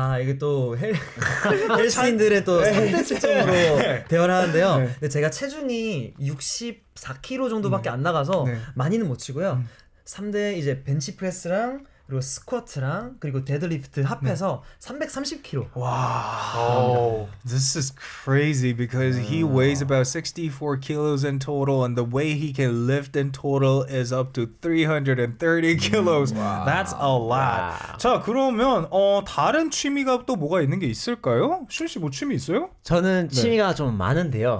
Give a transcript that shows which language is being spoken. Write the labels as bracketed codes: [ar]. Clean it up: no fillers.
[ko] 이게 또 헬스인들의 또 3대 측정으로 대화를 하는데요. 근데 제가 체중이 64kg 정도밖에 안 나가서 많이는 못 치고요. 3대 이제 벤치프레스랑 그리고 스쿼트랑 그리고 데드리프트 합해서 330kg. [en] Wow. This is crazy because he weighs about 64 kilos in total and the way he can lift in total is up to 330 kilos. That's a lot. [ko] 자, 그러면 다른 취미가 또 뭐가 있는 게 있을까요? 슌 씨 뭐 취미 있어요? 저는 취미가 좀 많은데요.